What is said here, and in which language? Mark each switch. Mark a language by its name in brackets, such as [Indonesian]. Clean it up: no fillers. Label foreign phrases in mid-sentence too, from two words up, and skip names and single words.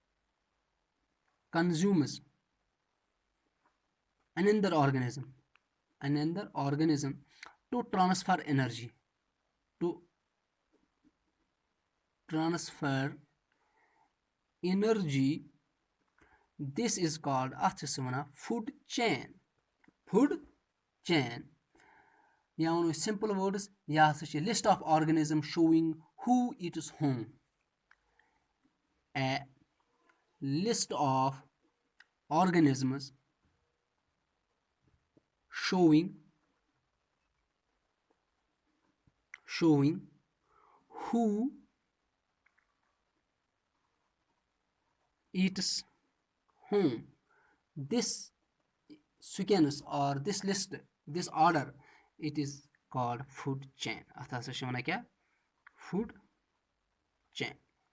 [English] consumes another organism another organism to transfer energy, to transfer energy. This is called [Kashmiri] اتھ چھِ وَنان [English] food chain. Food chain. [Kashmiri] یا وَنو أسۍ [English] simple words, [Kashmiri] یا ہسا چھِ [English] list of organisms showing who eats whom. A list of organisms showing who eats whom. This sequence or this list, this order, it is called food chain. [Kashmiri] اتھ ہسا چھِ وَنان کیٛاہ [English] food chain.